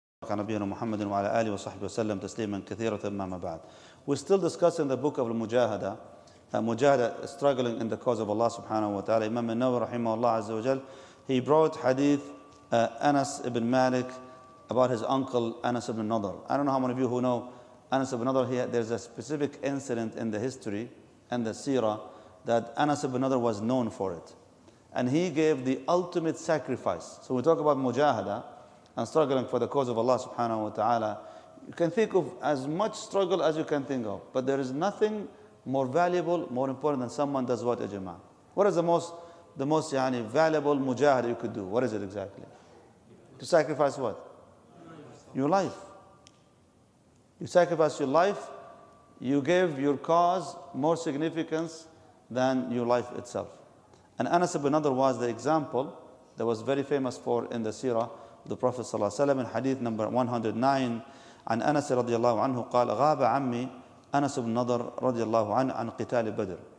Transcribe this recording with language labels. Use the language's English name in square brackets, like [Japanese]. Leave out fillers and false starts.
[Arabic] نبينا محمد وعلى آله وصحبه وسلم تسليما كثيرا ما بعد. [English] We're still discussing the book of Mujahadah. Mujahadah, struggling in the cause of Allah subhanahu wa ta'ala. Imam al-Nawawi rahimahullah azza wa jal, he brought hadith Anas ibn Malik about his uncle Anas ibn Nadr. I don't know how many of you who know Anas ibn Nadr. There's a specific incident in the history and the seerah that Anas ibn Nadr was known for it. And he gave the ultimate sacrifice. So we talk about Mujahadah and struggling for the cause of Allah subhanahu wa ta'ala. You can think of as much struggle as you can think of, but there is nothing more valuable, more important than someone does what, ya Jama'ah? What is the most valuable mujahadah you could do? What is it exactly? To sacrifice what? Your life. You sacrifice your life, you give your cause more significance than your life itself. And Anas ibn Nadr was the example that was very famous for in the seerah of the Prophet ﷺ in hadith number 109. [Arabic] عن أنس رضي الله عنه قال غاب عمي أنس بن نضر رضي الله عنه عن قتال بدر.